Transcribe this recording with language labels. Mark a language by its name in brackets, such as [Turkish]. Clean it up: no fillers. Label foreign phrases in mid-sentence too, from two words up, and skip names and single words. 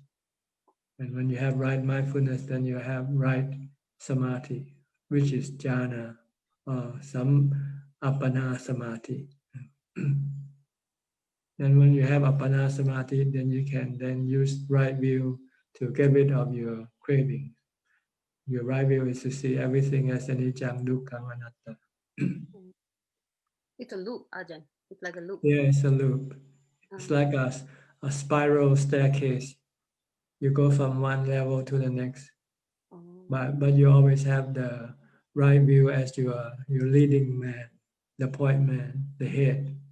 [English] And when you have right mindfulness, then you have right samadhi, which is jhana or some [Pali] appana samadhi. [English] And when you have [Pali] appana samadhi, [English] then you can then use right view to get rid of your craving. Your right view is to see everything as [Pali] anicca, dukkha, anatta. [English] It's a loop, Ajahn. It's like a loop. Yeah, it's a loop. It's like a spiral staircase. You go from one level to the next, but you always have the right view as your leading man, the point man, the head.